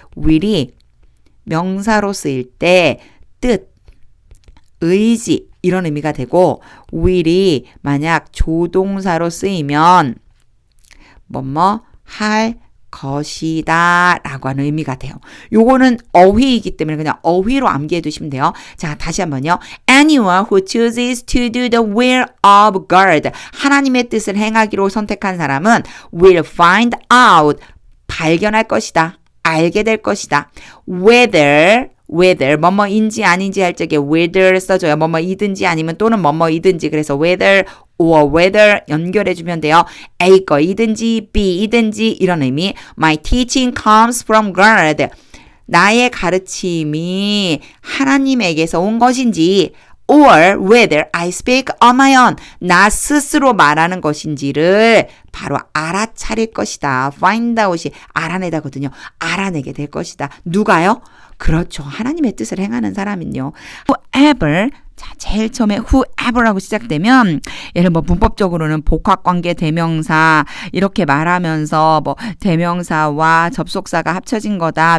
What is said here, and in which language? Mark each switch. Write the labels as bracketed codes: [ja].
[ko] will이 명사로 쓰일 때 뜻, 의지 이런 의미가 되고 will이 만약 조동사로 쓰이면 뭐뭐 할 것이다 라고 하는 의미가 돼요. 요거는 어휘이기 때문에 그냥 어휘로 암기해 두시면 돼요. 자, 다시 한번요. [en] Anyone who chooses to do the will of God. [ko] 하나님의 뜻을 행하기로 선택한 사람은 [en] will find out. [ko] 발견할 것이다. 알게 될 것이다. whether 뭐뭐인지 아닌지 할 적에 whether 써줘요. 뭐뭐이든지 아니면 또는 뭐뭐이든지. 그래서 [en] whether or whether [ko] 연결해주면 돼요. A 거이든지 B이든지 이런 의미. [en] My teaching comes from God. [ko] 나의 가르침이 하나님에게서 온 것인지 [en] or whether I speak on my own. [ko] 나 스스로 말하는 것인지를 바로 알아차릴 것이다. find out이 알아내다거든요. 알아내게 될 것이다. 누가요? 그렇죠. 하나님의 뜻을 행하는 사람은요. [en] whoever. [ko] 자, 제일 처음에 whoever라고 시작되면 예를 뭐 문법적으로는 복합관계 대명사 이렇게 말하면서 뭐 대명사와 접속사가 합쳐진 거다.